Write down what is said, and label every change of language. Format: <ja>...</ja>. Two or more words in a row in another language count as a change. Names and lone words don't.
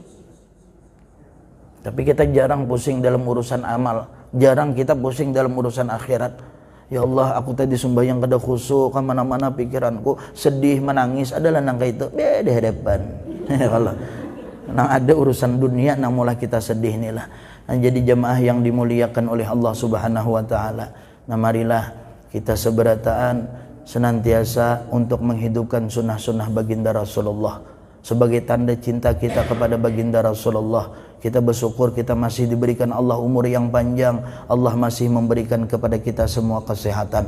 <id>Tapi kita jarang pusing dalam urusan amal, jarang kita pusing dalam urusan akhirat.</id> <bjn>Ya Allah, aku tadi sembahyang kada khusyuk, kemana-mana pikiranku sedih, menangis, adalah nang itu di hadapan. Kalau nang ada urusan dunia, nang maulah kita sedih inilah.</bjn> <id>Nah, jadi jemaah yang dimuliakan oleh Allah Subhanahu wa taala. Nah, marilah kita seberataan senantiasa untuk menghidupkan sunnah-sunnah baginda Rasulullah. Sebagai tanda cinta kita kepada baginda Rasulullah, kita bersyukur kita masih diberikan Allah umur yang panjang. Allah masih memberikan kepada kita semua kesehatan.</id>